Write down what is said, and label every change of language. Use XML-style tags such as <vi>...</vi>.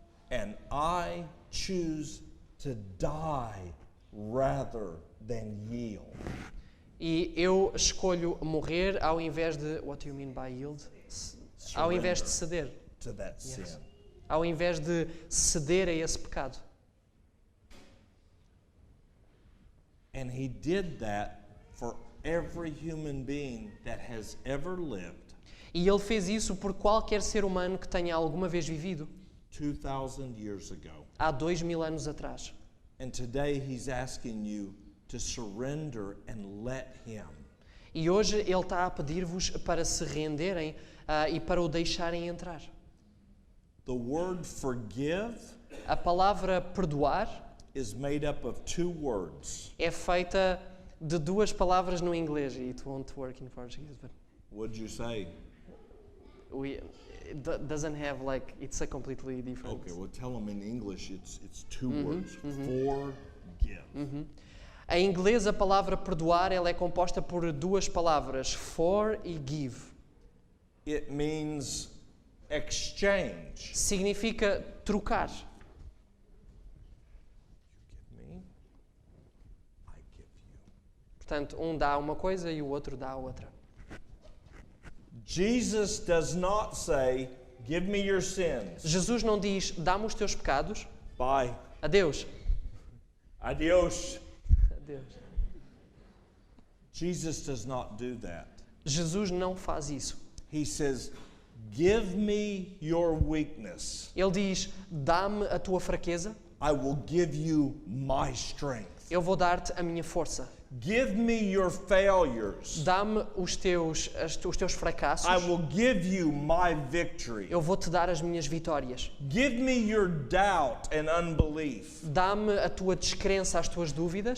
<en>And I choose to die rather than yield.</en> <pt>E eu escolho morrer ao invés de...</pt> <en>What do you mean by yield?</en> <pt>Ao invés de ceder.</pt> <en>To that sin.</en> <pt>Ao invés de ceder a esse pecado.</pt> <en>And he did that for every human being that has ever lived</en> <pt>E ele fez isso por qualquer ser humano que tenha alguma vez vivido</pt> <en>2,000 years ago.</en> <pt>há 2000 anos atrás.</pt> <en>And today he's asking you to surrender and let him.</en> <pt>E hoje ele está a pedir-vos para se renderem e para o deixarem entrar.</pt> <en>The word forgive</en> <pt>A palavra perdoar</pt> <en>is made up of two words.</en> <pt>é feita de duas palavras no inglês.</pt> <en>It won't work in Portuguese, but What'd you say? it doesn't have like, it's a completely different. Okay, well tell them in English it's two words. Forgive.</en> <pt>Em inglês, a palavra perdoar ela é composta por duas palavras, for e give.</pt> <en>It means exchange.</en> <pt>Significa trocar.</pt> <en>Give me, I give you.</en> <pt>Portanto, um dá uma coisa e o outro dá a outra.</pt> <en>Jesus does not say, give me your sins.</en> <pt>Jesus não diz, dá-me os teus pecados.</pt> <en>Bye.</en> <pt>Adeus.</pt> <es>Adios.</es> <pt>Adeus.</pt> <en>Jesus does not do that.</en> <pt>Jesus não faz isso.</pt> <en>He says, give me your weakness.</en> <pt>Ele diz, dá-me a tua fraqueza,</pt> <en>I will give you my strength.</en> <pt>eu vou dar-te a minha força.</pt> <en>Give me your failures.</en> <pt>Dá-me os teus fracassos,</pt> <en>I will give you my victory.</en> <pt>eu vou-te dar as minhas vitórias.</pt> <en>Give me your doubt and unbelief.</en> <pt>Dá-me a tua descrença, as tuas dúvidas,</pt>